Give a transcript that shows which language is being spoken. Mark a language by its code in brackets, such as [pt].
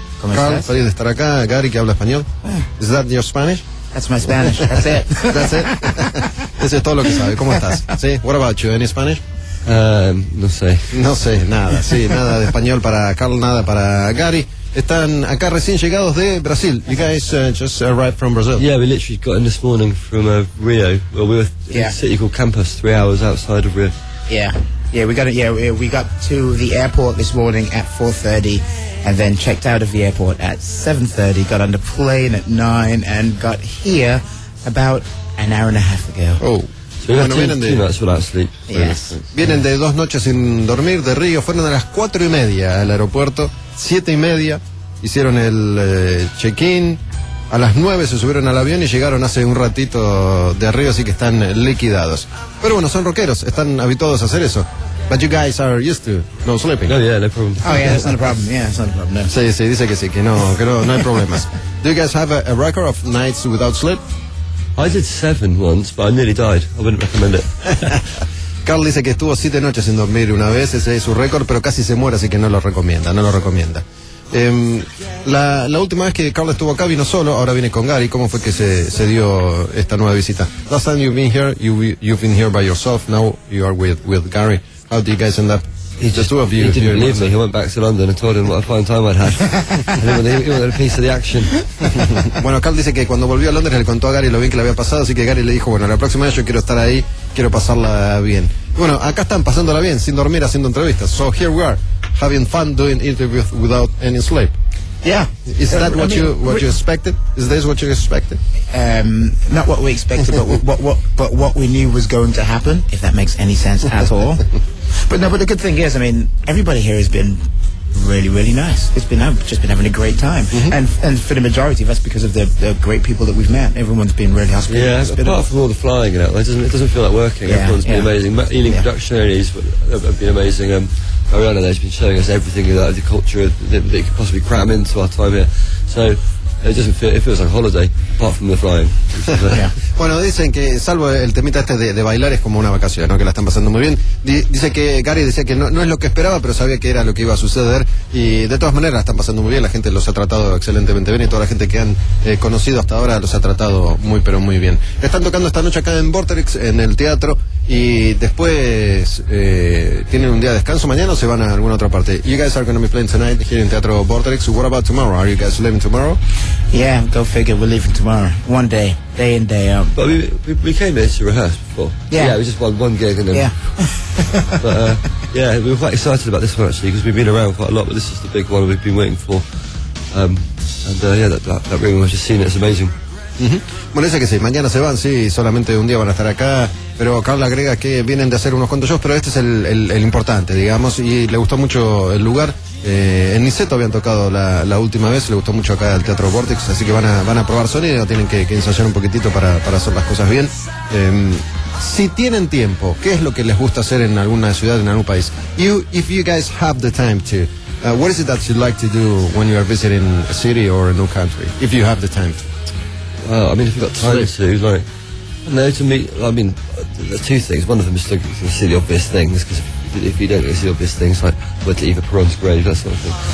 [es] ¿Cómo Carl, estás? Feliz de estar acá. Gary, que habla español. [en] Is that your Spanish? That's my Spanish, that's it. That's it? [es] Eso es todo lo que sabe, ¿cómo estás? Sí, [en] what about you, any Spanish? [es] No sé. No sé, nada, sí, nada de español para Carl, nada para Gary. Están acá recién llegados de Brasil. [en] You guys just arrived from Brazil. Yeah, we literally got in this morning from Rio. Well, we were in a city called Campos, 3 hours outside of Rio. We got to the airport this morning at 4:30, and then checked out of the airport at 7:30. Got on the plane at 9, and got here about an hour and a half ago. Oh. [es] Vienen de dos noches sin dormir de Río, fueron a las 4:30 al aeropuerto, 7:30 hicieron el check-in, a las 9 se subieron al avión y llegaron hace un ratito de Río, así que están liquidados. Pero bueno, son rockeros, están habituados a hacer eso. [en] But you guys are used to no sleeping. No, yeah, no problem. Oh yeah, that's not a problem. Yeah, it's not a problem. No. [es] Sí, sí, dice que sí, que no hay problemas. [en] Do you guys have a record of nights without sleep? I did 7 once, but I nearly died. I wouldn't recommend it. [es] Carl dice que estuvo 7 noches sin dormir una vez, ese es su récord, pero casi se muere, así que no lo recomienda, no lo recomienda. La última vez que Carl estuvo acá vino solo, ahora viene con Gary. ¿Cómo fue que se dio esta nueva visita? [en] Last time you've been here, you've been here by yourself, now you are with Gary. How do you guys end up? He didn't believe me. He went back to London and told him what a fine time I'd had. He wanted a piece of the action. [es] Bueno, Carl dice que cuando volvió a Londres le contó a Gary lo bien que le había pasado, así que Gary le dijo, bueno, la próxima vez yo quiero estar ahí, quiero pasarla bien. Bueno, acá están pasándola bien, sin dormir, haciendo entrevistas. [en] So here we are, having fun doing interviews without any sleep. Yeah. Is that what you expected? Is this what you expected? Not what we expected, but what we knew was going to happen, if that makes any sense at all. But the good thing is, I mean, everybody here has been really, really nice. I've just been having a great time. Mm-hmm. And for the majority of us, because of the great people that we've met, everyone's been really hospitable. Yeah, apart from all the flying, you know, it doesn't feel like working. Yeah, everyone's been amazing. Ealing Production Areas have been amazing. Ariana, they've been showing us everything about the culture that could possibly cram into our time here. So it feels like a holiday, apart from the flying. [es] Bueno, dicen que, salvo el temita este de bailar, es como una vacación, ¿no? Que la están pasando muy bien. Dice que Gary decía que no es lo que esperaba, pero sabía que era lo que iba a suceder. Y de todas maneras, la están pasando muy bien. La gente los ha tratado excelentemente bien. Y toda la gente que han conocido hasta ahora los ha tratado muy, pero muy bien. Están tocando esta noche acá en Vorterix, en el teatro. Y después tienen un día de descanso. Mañana se van a alguna otra parte. [en] You guys are going to be playing tonight here in Teatro Vorterix. What about tomorrow? Are you guys leaving tomorrow? Yeah, go figure. We're leaving tomorrow. One day. Day in, day out. But we came here to rehearse before. Yeah. Yeah, it was just one gig. And then, yeah. but we were quite excited about this one, actually, because we've been around quite a lot, but this is the big one we've been waiting for. That room, I've just seen it, it's amazing. Mm-hmm. [es] Bueno, dice que sí, mañana se van, sí, solamente un día van a estar acá. Pero Carl agrega que vienen de hacer unos cuantos shows, pero este es el importante, digamos. Y le gustó mucho el lugar. En Niceto habían tocado la última vez, le gustó mucho acá el Teatro Vortex. Así que van a probar sonido, tienen que ensayar un poquitito para hacer las cosas bien. Si tienen tiempo, ¿qué es lo que les gusta hacer en alguna ciudad, en algún país? [en] If you guys have the time to, what is it that you'd like to do when you are visiting a city or a new country? If you have the time to. Well, I mean, if you've got time to, there's two things. One of them is to see the obvious things, because if you don't see the obvious things, like went to Eva Peron's grave, that sort of thing.